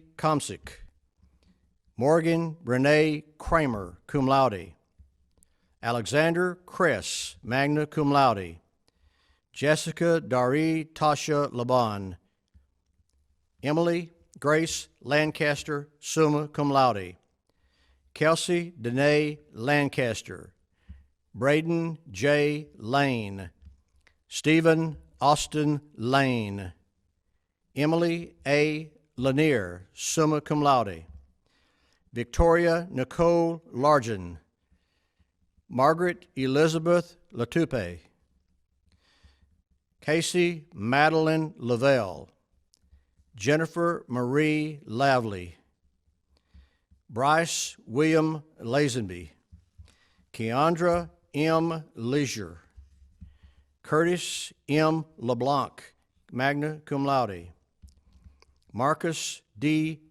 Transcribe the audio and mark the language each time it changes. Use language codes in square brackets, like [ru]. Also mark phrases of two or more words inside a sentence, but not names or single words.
[en] Komsik, Morgan Renee Kramer, [la] cum laude, [en] Alexander Kress, [la] magna cum laude, [en] Jessica Dari Tasha Laban, Emily Grace Lancaster, [la] summa cum laude, [en] Kelsey Danae Lancaster, Braden J. Lane, Stephen Austin Lane, Emily A. Lanier, [la] summa cum laude, [en] Victoria Nicole Largen, Margaret Elizabeth Latupe, Casey Madeline Lavelle, Jennifer Marie Lavely, Bryce William Lazenby, Keandra M. Leisure, Curtis M. LeBlanc, [la] magna cum laude, [en] Marcus D.